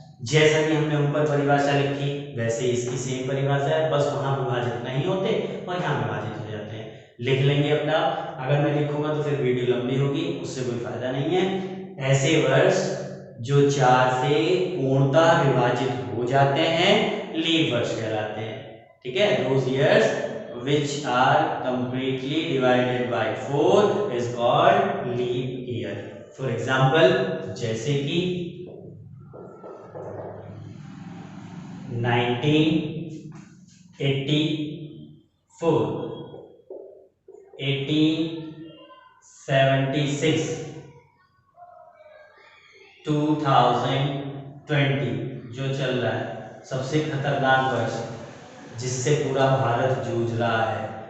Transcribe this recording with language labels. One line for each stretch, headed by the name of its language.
Hindi: जैसा कि हमने ऊपर परिभाषा लिखी वैसे इसकी सेम परिभाषा है, बस वहां विभाजित नहीं होते और यहाँ विभाजित हो जाते हैं। लिख लेंगे अपना, अगर मैं लिखूंगा तो फिर वीडियो लंबी होगी, उससे कोई फायदा नहीं है। ऐसे वर्ष जो 4 से पूर्णतः विभाजित हो जाते हैं लीप वर्ष कहलाते हैं, ठीक है।
English: Those years which are completely divided by 4 is called leap year. For example,
Hindi: जैसे कि 1984, 1876, 2020 जो चल रहा है, सबसे खतरनाक वर्ष जिससे पूरा भारत जूझ रहा है।